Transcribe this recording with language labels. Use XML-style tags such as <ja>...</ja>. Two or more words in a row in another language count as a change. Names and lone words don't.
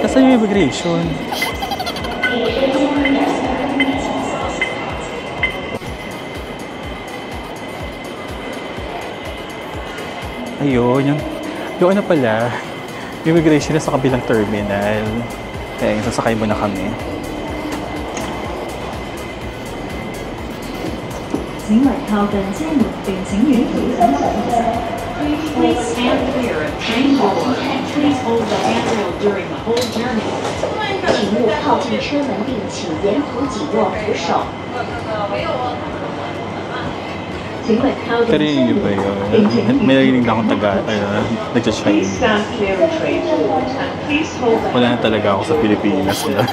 <tl>Tapos yung immigration? Ayun, yung ano pala, immigration na sa kabilang terminal. Kaya sasakay muna kami.</tl> <zh>請勿靠近車門並請遠離分享車。</zh> <en>Please stand clear of train door. Please hold the handrail during the whole journey.</en> <zh>請勿靠近車門並請沿途緊握扶手。請勿靠近車</zh> <tl>Karinig niyo ba</tl> <zh>門</zh> <tl>yun?</tl> <zh>並請</zh> <tl>May</tl> <zh>遠</zh> <tl>narinig na akong nag-chime.</tl> <en>Please stand clear of train doors and please hold the</en> <tl>Wala na talaga ako sa Pilipinas na.</tl>